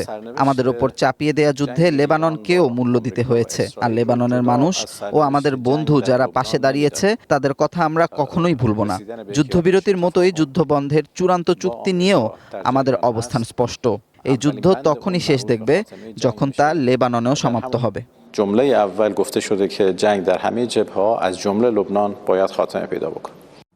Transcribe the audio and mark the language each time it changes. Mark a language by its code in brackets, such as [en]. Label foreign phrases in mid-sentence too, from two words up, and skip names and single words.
[bn] আমাদের ওপর চাপিয়ে দেয়া যুদ্ধে লেবাননকেও মূল্য দিতে হয়েছে, আর লেবাননের মানুষ ও আমাদের বন্ধু যারা পাশে দাঁড়িয়েছে তাদের কথা আমরা কখনোই ভুলব না। যুদ্ধবিরতির মতোই যুদ্ধ বন্ধের চূড়ান্ত চুক্তি নিয়েও আমাদের অবস্থান স্পষ্ট। এই যুদ্ধ তখনই শেষ দেখবে যখন তা লেবাননেও সমাপ্ত হবে। [fa] جمله اول گفته شده که جنگ در همه جبهه‌ها از جمله لبنان باید خاتمه پیدا بکنه.